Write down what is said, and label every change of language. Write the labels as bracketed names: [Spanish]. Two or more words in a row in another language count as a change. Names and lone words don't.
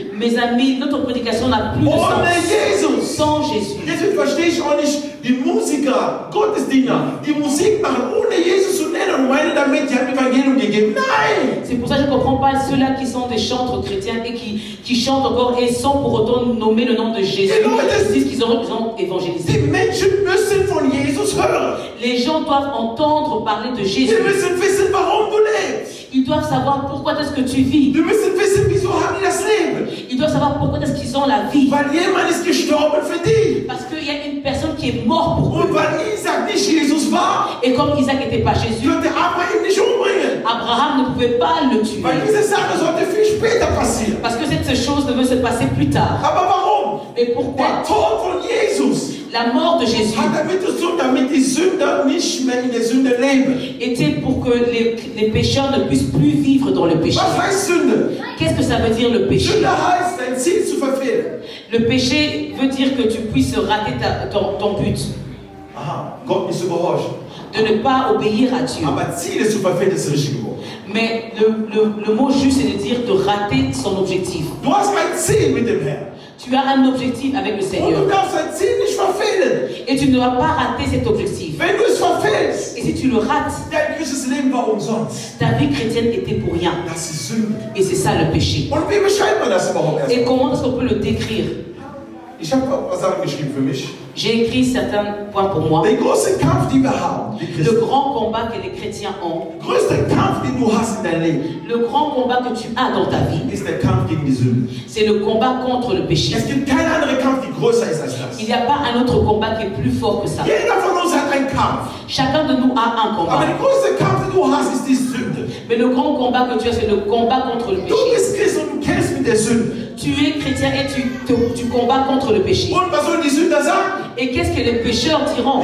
[French] Mes amis, notre prédication n'a plus de [German] Ohne [French] sens [German] Jesus. [French] sans Jésus. [German] Deswegen verstehe ich auch nicht die Musiker, Gottesdiener, die Musik machen, ohne Jesus zu nennen und meinen damit, die haben Evangelium gegeben. Nein! [French] C'est pour ça que je ne comprends pas ceux-là qui sont des chantres chrétiens et qui chantent encore et sans pour autant nommer le nom de Jésus. Ils disent qu'ils ont évangélisé. [German] Die Menschen müssen von Jesus hören. [French] Les gens doivent entendre parler de [German] Sie [French] Jésus. [German] müssen wissen, warum du lebst. [French] Ils doivent savoir pourquoi est-ce que tu vis. [German] Sie müssen wissen, wieso haben die das Leben. [French] Ils doivent savoir pourquoi est-ce qu'ils ont la vie. [German] Weil jemand ist gestorben für die. [French] Parce qu'il y a une personne qui est morte pour eux. [German] Und weil Isaac nicht Jesus war, [French] Et comme Isaac n'était pas Jésus, [German] könnte Abraham ihn nicht umbringen. [French] Abraham ne pouvait pas le tuer. [German] Weil diese Sache sollte viel später passieren. [French] Parce que cette chose devait se passer plus tard. [German] Aber warum? [French] Et [German] Der [French] pourquoi? [German] Tod von Jesus [French] La mort de Jésus [German] hat damit zu tun, damit die Sünder nicht mehr in der Sünde leben. [French] était pour que les pécheurs ne puissent plus vivre dans le péché. [German] Was heißt Sünde? [French] Qu'est-ce que ça veut dire le péché? [German] Sünde heißt, dein Ziel zu verfehlen. [French] Le péché veut dire que tu puisses rater ton but, [German] Aha, Gott nicht zu gehorchen. [French] de ne pas obéir à Dieu. [German] Aber Ziele zu verfehlen ist das richtige Wort. [French] Mais le mot juste, c'est de dire de rater son objectif. [German] Du hast ein Ziel mit dem Herrn. [French] Tu as un objectif avec le [German] Und [French] Seigneur. [German] du darfst dein Ziel nicht verfehlen. [French] Et tu ne dois pas rater cet objectif. [German] Wenn du es verfehlst, [French] Et si tu le rates, [German] dein christliches Leben war umsonst. [French] ta vie chrétienne était pour rien. [German] Das ist Sünde. [French] Et c'est ça le péché. [German] Und wie beschreibt man das überhaupt [French] Et [German] erstmal? [French] comment est-ce qu'on peut le décrire? [German] Ich habe auch was Sachen geschrieben für mich. [French] J'ai écrit certains points pour moi. [German] Der große Kampf, den wir haben, die [French] Le [German] Christen. [French] grand combat que les chrétiens ont, [German] Größter Kampf, den du hast in deinem Leben, [French] le grand combat que tu as dans ta vie, [German] ist der Kampf gegen die Sünde. [French] c'est le combat contre le péché. [German] Es gibt keinen anderen Kampf, der größer ist als [French] Il [German] das. [French] n'y a pas un autre combat qui est plus fort que ça. [German] Jeder von uns hat einen Kampf. [French] Chacun de nous a un [German] Aber [French] combat. [German] der größte Kampf, den du hast, ist die Sünde. [French] Mais le grand combat que tu as, c'est le combat contre le [German] Du [French] péché. [German] bist Christ und du kämpfst mit der Sünde. [French] Tu es chrétien et tu combats contre le péché. [German] Und was sollen die Sünder sagen? [French] Et qu'est-ce que les pécheurs diront?